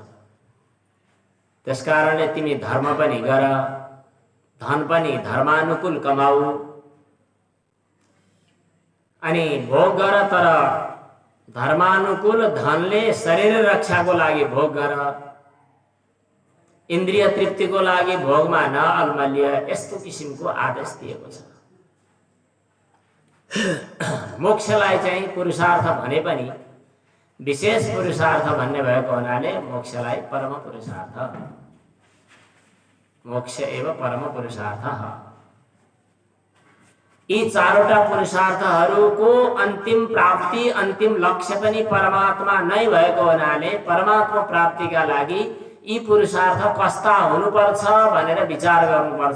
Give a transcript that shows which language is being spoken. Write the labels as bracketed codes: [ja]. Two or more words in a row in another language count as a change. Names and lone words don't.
[ne] त्यसकारणले तिमी धर्म पनि गर, धन पनि धर्मानुकूल कमाऊ, अनि भोग गर, तर धर्मानुकूल धनले शरीर रक्षाको लागि भोग गर, इन्द्रिय तृप्तिको लागि भोगमा नअल्मल्य। यस्तो किसिमको आदेश दिएको छ। मोक्षलाई चाहिँ पुरुषार्थ भने पनि विशेष पुरुषार्थ भन्ने भएको हुनाले मोक्षलाई परम पुरुषार्थ, [sa] मोक्ष एव परम पुरुषार्थ। [ne] यी चारवटा पुरुषार्थहरूको अन्तिम प्राप्ति, अन्तिम लक्ष्य पनि परमात्मा नै भएको हुनाले परमात्मा प्राप्तिका लागि यी पुरुषार्थ कस्ता हुनुपर्छ भनेर विचार गर्नुपर्छ।